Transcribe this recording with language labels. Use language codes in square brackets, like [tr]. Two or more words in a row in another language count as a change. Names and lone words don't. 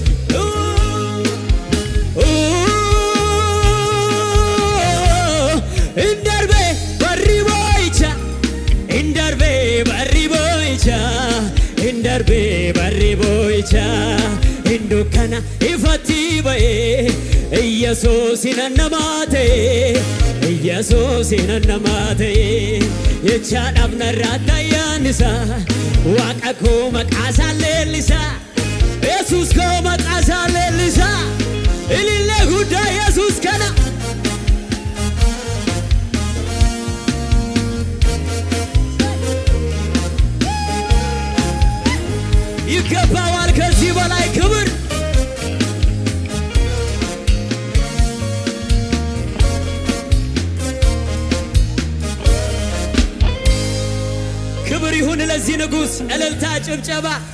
[om] indarbe barri boo'icha indarbe barri boo'icha indarbe barri boo'icha indukana ifatti baye Yesuusin annamaate Ichaadhaaf narraata yaannisa Waaqa koo maqaasaa leellisa Yesuus koo maqaasaa leellisa ilillee guddaa Yesuus kana [am] ይገባዋል ከዚህ በላይ ክብር ክብር ይሁን ለዚህ ንጉሥ እልልታ ጭብጨባ